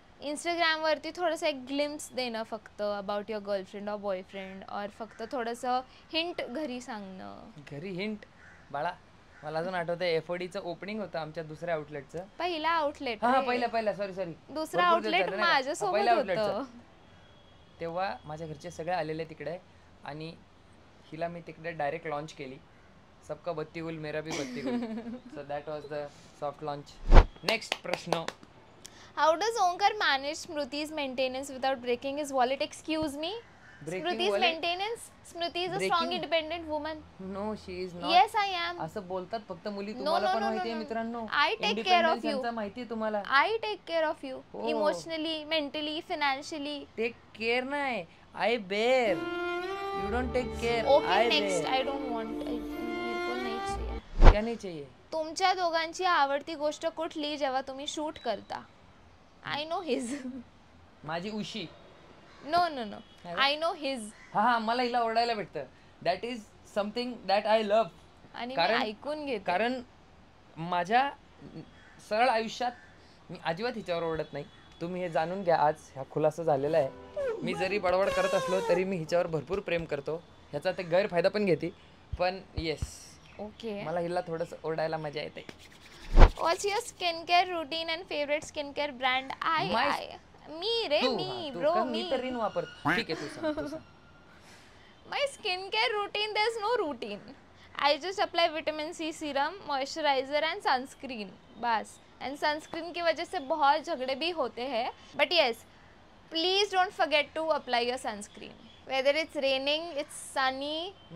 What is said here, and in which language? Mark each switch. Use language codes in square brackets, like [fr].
[mr] Instagram वरती थोडंसं एक ग्लिम्स देणं फक्त [en] about your girlfriend [mr] और बॉयफ्रेंड और फक्त थोडंसं हिंट घरी सांगणं. घरी हिंट बाळा मला अजून आठवतंय एफओडीचं ओपनिंग होतं आमच्या दुसऱ्या आउटलेटचं. पहिला आउटलेट. हा पहिला सॉरी दुसरा आउटलेट माझ्यासोबत होतं. तेव्हा माझ्या घरचे सगळे आलेले तिकडे आणि हिला मी तिकडे डायरेक्ट लॉन्च केली. [hi] सबका बत्ती गुल मेरा भी बत्ती गुल. [en] So that was the soft launch. Next प्रश्न. How does Omkar manage Smriti's maintenance without breaking his wallet? Excuse me? Smriti's maintenance? Smriti is a strong independent woman. No, she is not. Yes, I am. [mr] असं बोलतात फक्त मुली. तुम्हाला पण माहिती आहे मित्रांनो. [en] I take care of you. [mr] माहिती आहे तुम्हाला. [en] I take care of you. Emotionally, mentally, financially. Take care [mr] नाही. [en] I bear. You don't take care. Okay, next. I don't want. [hi] मेरे को नहीं चाहिए. क्या नहीं चाहिए? [mr] तुमच्या दोघांची आवडती गोष्ट कुठली जेव्हा तुम्ही शूट करता? [en] I know his. [mr] माझी उशी. [en] No. I know his. [mr] हा मला हिला ओरडायला भेटतं. [en] That is something that I love. [mr] आणि मी ऐकून घेते. कारण माझ्या सरळ आयुष्यात मी अजिबात हिच्यावर ओरडत नाही. तुम्ही हे जाणून घ्या. आज ह्या खुलासा झालेला आहे. मी जरी बडबड करत असलो तरी मी हिच्यावर भरपूर प्रेम करतो. ह्याचा ते गैरफायदा पण घेते. पण येस [en] okay [mr] मला हिला थोडंसं ओरडायला मजा येते. [en] What's your skincare routine and favorite skincare brand? Me, bro. [mr] मी तर रिन वापर. ठीक आहे तू सांग. [en] My skincare routine, there's no routine. I just apply vitamin C serum, moisturizer and sunscreen. बस. And sunscreen [hi] की वजह से बहुत झगड़े भी होते हैं. [en] But yes, please don't forget to apply your sunscreen. Whether it's raining, it's sunny.